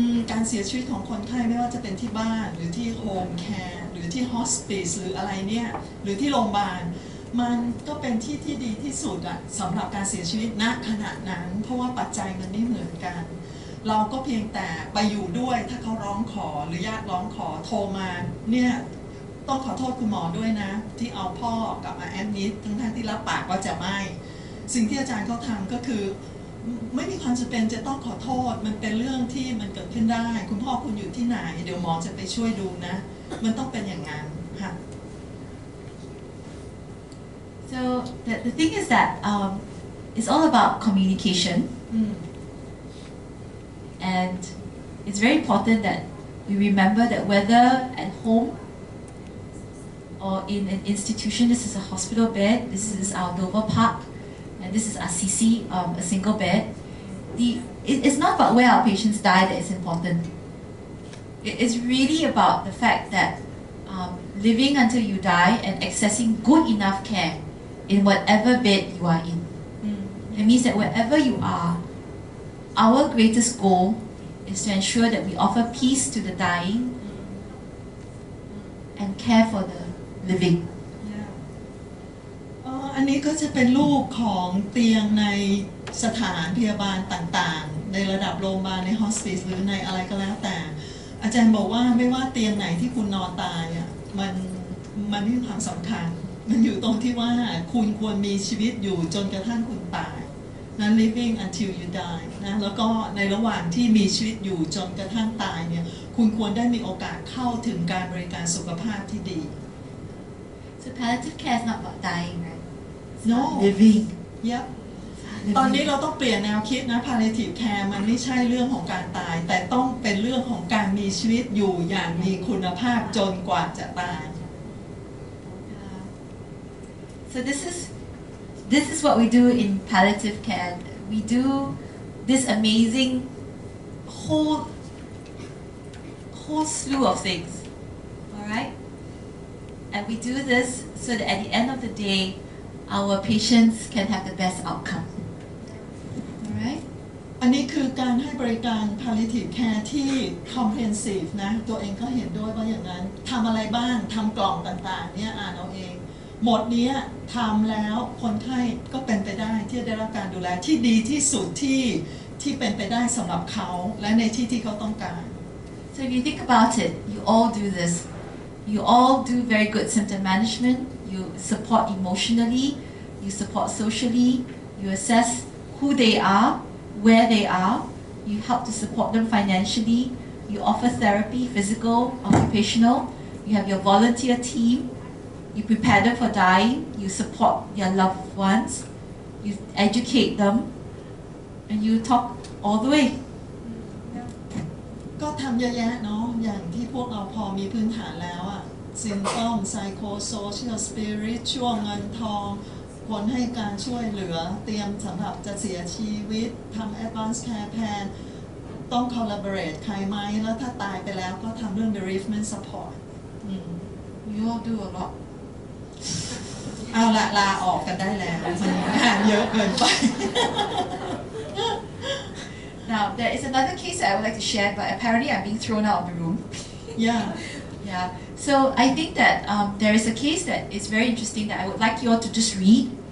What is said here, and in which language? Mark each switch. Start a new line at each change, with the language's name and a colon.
Thai: การเสียชีวิตของคนไข้ไม่ว่าจะเป็นที่บ้านหรือที่โฮมแคร์หรือที่ฮอสปิสหรืออะไรเนี่ยหรือที่โรงพยาบาลมันก็เป็นที่ที่ดีที่สุดอะสำหรับการเสียชีวิตณขณะนั้นเพราะว่าปัจจัยมันไม่เหมือนกันเราก็เพียงแต่ไปอยู่ด้วยถ้าเขาร้องขอหรือญาติร้องขอโทรมาเนี่ยต้องขอโทษคุณหมอด้วยนะที่เอาพ่อกลับมาแอดมิดทั้งที่รับปากว่าจะไม่สิ่งที่อาจารย์เขาทำก็คือ ไม่มีความจำเป็นจะต้องขอโทษมันเป็นเรื่องที่มันเกิดขึ้นได้คุณพ่อคุณอยู่ที่ไหนเดี๋ยวหมอจะไปช่วยดูนะมันต้องเป็นอย่างนั้นค่ะ
English: So the thing is that it's all about communication, and it's very important that we remember that whether at home or in an institution, this is a hospital bed, this is our Dover Park, and this is RCC, a single bed. It's not about where our patients die that is important. It's really about the fact that living until you die and accessing good enough care in whatever bed you are in. It means that wherever you are, our greatest goal is to ensure that we offer peace to the dying and care for the living.
Thai: อันนี้ก็จะเป็นรูปของเตียงในสถานพยาบาลต่างๆในระดับโรงพยาบาลในฮอสปิสหรือในอะไรก็แล้วแต่อาจารย์บอกว่าไม่ว่าเตียงไหนที่คุณนอนตายอ่ะมันไม่มีความสำคัญมันอยู่ตรงที่ว่าคุณควรมีชีวิตอยู่จนกระทั่งคุณตายนะ
English: living until you die
Thai: นะแล้วก็ในระหว่างที่มีชีวิตอยู่จนกระทั่งตายเนี่ยคุณควรได้มีโอกาสเข้าถึงการบริการสุขภาพที่ดี
English: So palliative care is not about dying, right? It's No. about living. Yep.
Thai: ตอนนี้เราต้องเปลี่ยนแนวคิดนะ palliative care มันไม่ใช่เรื่องของการตายแต่ต้องเป็นเรื่องของการมีชีวิตอยู่อย่างมีคุณภาพจนกว่าจะตาย
English: So this is what we do in palliative care. We do this amazing whole slew of things. All right? And we do this so that at the end of the day, our patients can have the best outcome. All right?
Thai: อันนี้คือการให้บริการ palliative care ที่ comprehensive นะตัวเองก็เห็นด้วยว่าอย่างนั้นทำอะไรบ้างทำกล่องต่างๆเนี่ยอ่านเอาเองหมดนี้ทำแล้วคนไข้ก็เป็นไปได้ที่จะได้รับการดูแลที่ดีที่สุดที่เป็นไปได้สำหรับเขาและในที่เขาต้องการ
English: So if you think about it, you all do this. You all do very good symptom management. You support emotionally. You support socially. You assess who they are, where they are. You help to support them financially. You offer therapy, physical, occupational. You have your volunteer team. You prepare them for dying. You support their loved ones. You educate them. And you talk all the way.
Thai: ก็ทำเยอะแยะเนาะอย่างที่พวกเราพอมีพื้นฐานแล้วอะ symptom psycho social spiritual เงินทองคนให้การช่วยเหลือเตรียมสำหรับจะเสียชีวิตทำ advanced care plan ต้อง collaborate ใครไหมแล้วถ้าตายไปแล้วก็ทำเรื่อง bereavement support
English: You all do a lot.
Thai: เอาละลาออกกันได้แล้วมันงานเยอะเกินไป
English: Now, there is another case that I would like to share, but apparently I'm being thrown out of the room. yeah Yeah. So I think that there is a case that is very interesting that I would like you all to just read.